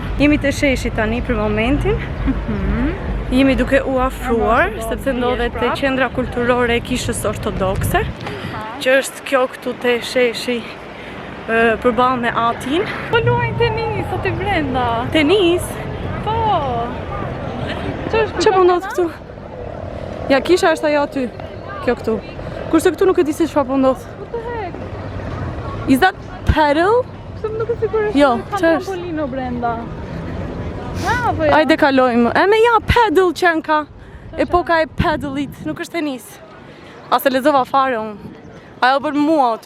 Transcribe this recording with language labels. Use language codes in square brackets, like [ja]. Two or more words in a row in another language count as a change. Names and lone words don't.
[sq] Jemi të sheshi tani për momentin. Jemi duke u afruar, sepse ndodhet te qendra kulturore e Kishës Ortodokse, që është kjo këtu te sheshi përballë me Atin. Po luajnë tenis, aty brenda. Tenis? Çfarë po ndodh këtu? Ja, kisha është ajo aty. Kjo këtu. Kurse këtu nuk e di se çfarë po ndodh. [en] What the heck? Is that pedal? [sq] Pse më duket sigurisht Jo, ka ç'është? trampolino brenda. Ah, po ja. Hajde kalojmë. E me ja pedal qenka. Epoka e pedalit, nuk është tenis. Ase lexova fare unë. Ajo për mua aty.